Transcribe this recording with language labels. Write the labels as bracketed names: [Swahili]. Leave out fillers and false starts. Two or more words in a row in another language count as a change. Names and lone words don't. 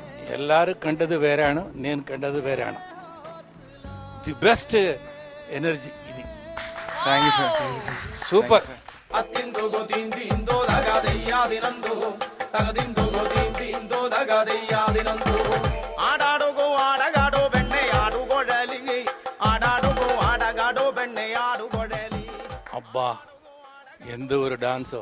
[Malayalam] എല്ലാരും കണ്ടത് വേറാണ്, ഞാൻ കണ്ടത് വേറാണ്. [English] the best energy ಇದು. thank you sir, super. [Malayalam] അബ്ബാ, എന്ത് ഒരു ഡാൻസോ!